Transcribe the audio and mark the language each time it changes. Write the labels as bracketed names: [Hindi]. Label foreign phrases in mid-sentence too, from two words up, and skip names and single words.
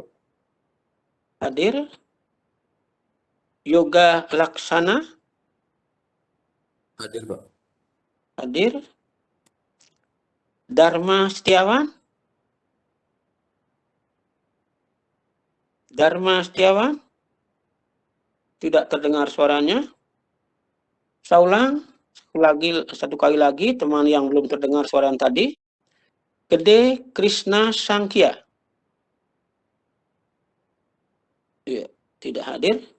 [Indonesian] Hadir. Yoga Laksana. Hadir, Pak. Hadir. Dharma Setiawan. Dharma Setiawan. Tidak terdengar suaranya. Saulang satu kali lagi teman yang belum terdengar suara yang tadi. Gede Krishna Sangkia. Ya, tidak hadir.